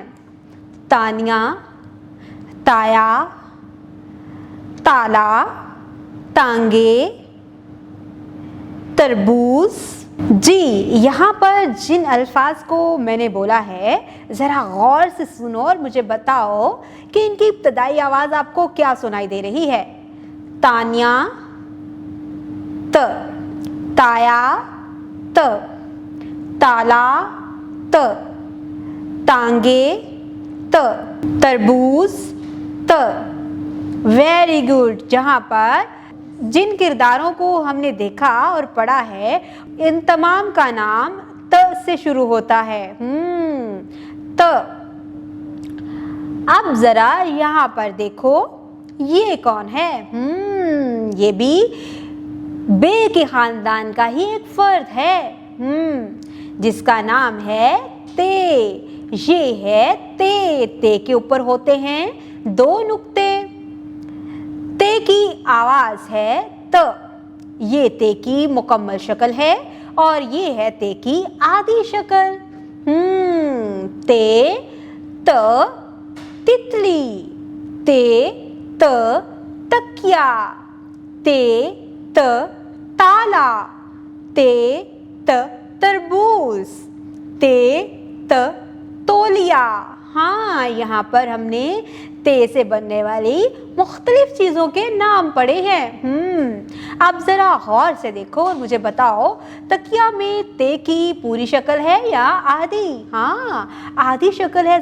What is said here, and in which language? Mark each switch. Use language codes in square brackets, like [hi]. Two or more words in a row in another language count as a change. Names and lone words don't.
[hi] तानिया, ताया, ताला, तांगे, तरबूज। जी, यहाँ पर जिन अल्फाज को मैंने बोला है ज़रा गौर से सुनो और मुझे बताओ कि इनकी इब्तदाई आवाज़ आपको क्या सुनाई दे रही है। तानिया त, ताया त, ताला त, तांगे त, तरबूज त। वेरी गुड। जहाँ पर जिन किरदारों को हमने देखा और पढ़ा है इन तमाम का नाम त से शुरू होता है। त। अब जरा यहाँ पर देखो, ये कौन है? ये भी बे के खानदान का ही एक फर्द है, जिसका नाम है ते। ये है ते। ते के ऊपर होते हैं दो नुक्ते। ते की आवाज है त। ये ते की मुकम्मल शक्ल है और ये है ते की आधी शक्ल। ते, त, तितली। ते, त, तकिया। ते, त, ताला। ते, त, तरबूज। ते, त, तौलिया। हाँ, यहाँ पर हमने ते से बनने वाली मुख्तलिफ चीज़ों के नाम पढ़े हैं। अब ज़रा गौर से देखो और मुझे बताओ, तकिया में ते की पूरी शक्ल है या आधी? हाँ, आधी शक्ल है।